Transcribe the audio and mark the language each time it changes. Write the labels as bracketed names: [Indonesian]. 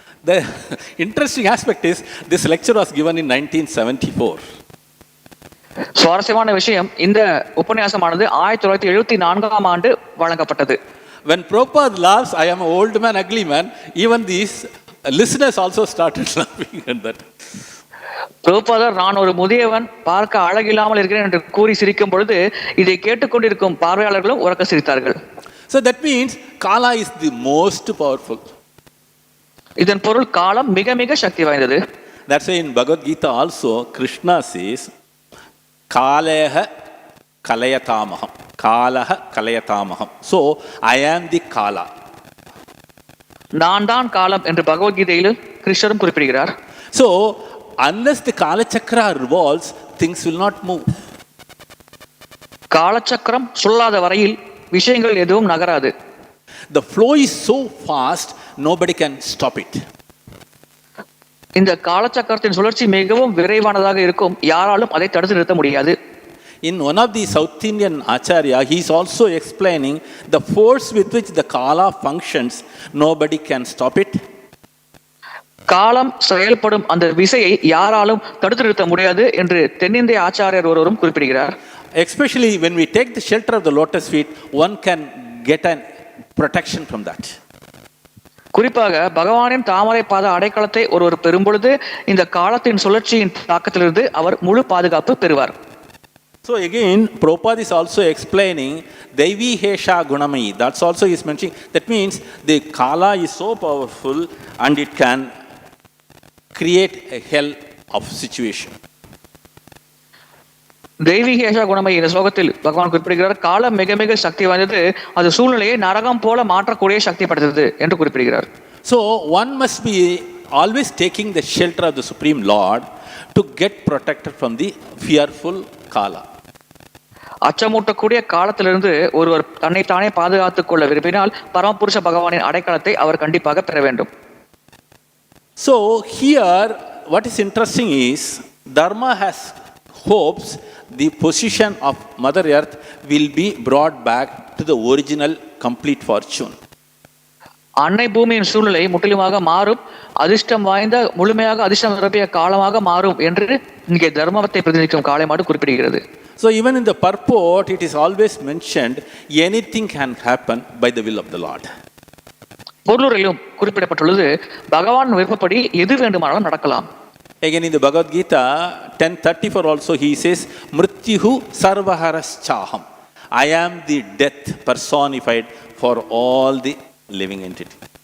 [English] The interesting aspect is this lecture was given in 1974. [Tamil] சுவாரஸ்யமான விஷயம், இந்த உபன்யாசமானது 1974ஆம் ஆண்டு வழங்கப்பட்டது. [English] When Prabhupada laughs, I am an old man, ugly man, even these listeners also started laughing at that. [Tamil] பிரபுபாதர் நான் ஒரு முதியவன், பார்க்க அழகில்லாமல் இருக்கிறேன் என்று கூறி சிரிக்கும் பொழுது இதை கேட்டுக்கொண்டிருக்கும் பார்வையாளர்களும் உறக்க சிரித்தார்கள். [English] So that means Kala is the most powerful. [Tamil] இதன் பொருள் காலம் மிக மிக சக்தி வாய்ந்தது. [English] That's why in Bhagavad Gita also Krishna says [Sanskrit] kāleha kalayatāmaham. Kālaha kalayatāmaham. [English] So I am the kāla. [Tamil] நான் தான் காலம் என்று பகவத்கீதையில் கிருஷ்ணரும் குறிப்பிடுகிறார். [English] So unless the kālachakra revolves, things will not move. [Tamil] காலச்சக்கரம் சொல்லாத வரையில் விஷயங்கள் எதுவும் நகராது. [English] The flow is so fast, nobody can stop it. [Tamil] இந்த காலச்சக்கரத்தின் சுழற்சி மிகவும் விரைவானதாக இருக்கும், யாராலும் அதை தடுத்து நிறுத்த முடியாது. [English] In one of the South Indian acharya, he is also explaining the force with which the kala functions, nobody can stop it. [Tamil] காலம் செயல்படும் அந்த விசையை யாராலும் தடுத்து நிறுத்த முடியாது என்று தென்னிந்திய ஆச்சாரியர் ஒருவரும் குறிப்பிடுகிறார். [English] Especially when we take the shelter of the lotus feet, one can get a protection from that. [Tamil] குறிப்பாக பகவானின் தாமரை பாத அடைக்கலத்தை ஒருவர் பெறும் பொழுது இந்த காலத்தின் சுழற்சியின் தாக்கத்திலிருந்து அவர் முழு பாதுகாப்பு பெறுவார். [English] So again, Prabhupada is also explaining [Sanskrit] Daivi-hesha gunamayi. [English] That's also he is mentioning. That means the kala is so powerful and it can create a hell of situation. [Tamil] தெய்வீக குணமை இந்த ஸ்லோகத்தில் பகவான் குறிப்பிடுகிறார், காலம் மிக மிக சக்தி வாய்ந்தது, அது சூழ்நிலையை நரகம் போல மாற்றக்கூடிய சக்தி படைத்தது என்று குறிப்பிடுகிறார். [English] So one must be always taking the shelter of the Supreme Lord to get protected from the fearful kala. [Tamil] அச்சமூட்டக்கூடிய காலத்திலிருந்து ஒருவர் தன்னைத்தானே பாதுகாத்துக் கொள்ள விரும்பினால் பரமபுருஷ பகவானின் அடைக்கலத்தை அவர் கண்டிப்பாக பெற வேண்டும். [English] So here what is interesting is Dharma has hopes the position of Mother Earth will be brought back to the original complete fortune. [Tamil] அன்னை பூமியின் சூழ்நிலை முற்றிலுமாக மாறும், அதிர்ஷ்டம் வாய்ந்த முழுமையாக அதிர்ஷ்டம் நிரப்பிய காலமாக மாறும் என்று இங்கே தர்மத்தை பிரதிநிதிக்கும் காளை மாடு குறிப்பிடுகிறது. [English] So even in the purport it is always mentioned anything can happen by the will of the Lord. [Tamil] பொருளுரையிலும் குறிப்பிடப்பட்டுள்ளது பகவான் விருப்பப்படி எது வேண்டுமானாலும் நடக்கலாம். [English] Again in the Bhagavad Gita 10:34 also he says [Sanskrit] mrityuhu sarvaharaschaham. [English] I am the death personified for all the living entity.